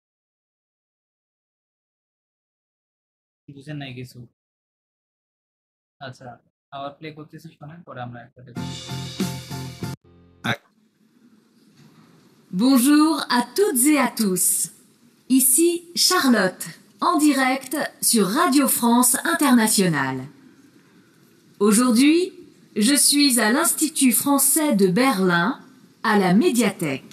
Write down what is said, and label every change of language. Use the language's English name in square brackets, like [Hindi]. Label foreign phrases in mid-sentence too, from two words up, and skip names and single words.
[Bangla] বুঝেন নাই কিছু? আচ্ছা, আবার প্লে করতেছি, শোনেন, পরে আমরা একসাথে করি। [French] Bonjour à toutes et à tous. Ici Charlotte, en direct sur Radio France Internationale. Aujourd'hui, je suis à l'Institut français de Berlin, à la médiathèque.